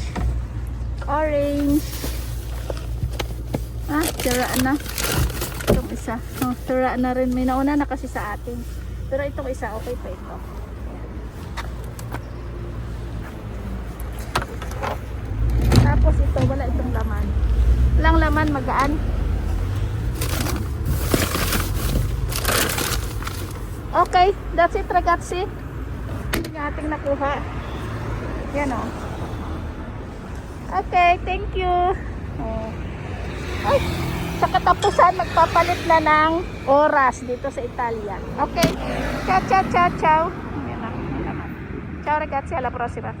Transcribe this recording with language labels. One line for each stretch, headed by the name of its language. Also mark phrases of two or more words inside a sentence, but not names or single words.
Filipino: Orange. Ah, siraan na. Itong isa. Oh, siraan na rin. May nauna na kasi sa atin. Pero itong isa, okay pa ito. Tapos ito, wala itong laman. Walang laman, magaan.
English: Okay, that's it ragazzi.
Filipino: Yung ating nakuha. Yan o.
English: Okay, thank you.
Filipino: Oh. Ay, sa katapusan, magpapalit na ng oras dito sa Italia.
Italian: Okay. Ciao, ciao, ciao, ciao.
Filipino: Yan na.
Italian: Ciao ragazzi, alla prossima.